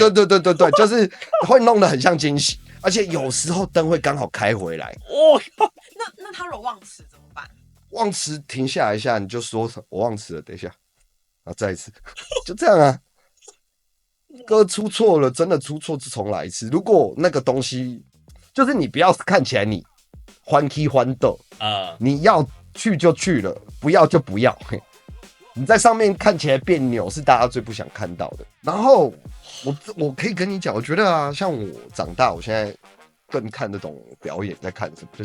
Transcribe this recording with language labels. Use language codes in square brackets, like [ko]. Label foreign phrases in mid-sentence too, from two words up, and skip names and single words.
[zh] 对，就是會弄得很像驚喜，而且有時候燈會剛好開回來。哦，那他如果忘詞怎麼辦？忘詞停下來一下，你就說我忘詞了，等一下，然後再一次，就這樣啊。歌出錯了，真的出錯就重來一次。如果那個東西，就是你不要看起來你歡喜歡鬥你要去就去了，不要就不要。你在上面看起來彆扭，是大家最不想看到的。然後我可以跟你講，我覺得啊，像我長大，我現在更看得懂表演在看什麼。